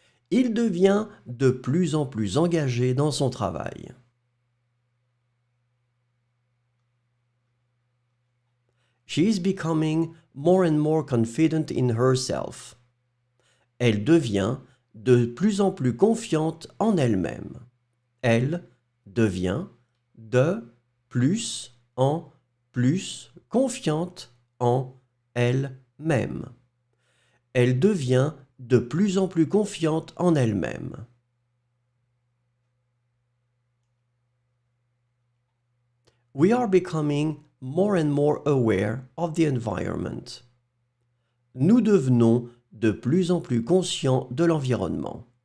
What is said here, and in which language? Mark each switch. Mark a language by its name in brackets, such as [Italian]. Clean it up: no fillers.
[French] Il devient de plus en plus engagé dans son travail. [English] She is becoming more and more confident in herself. [French] Elle devient de plus en plus confiante en elle-même. Elle devient de plus en plus confiante en elle-même. Elle devient de plus en plus confiante en elle-même. [English] We are becoming more and more aware of the environment. [French] Nous devenons de plus en plus conscients de l'environnement.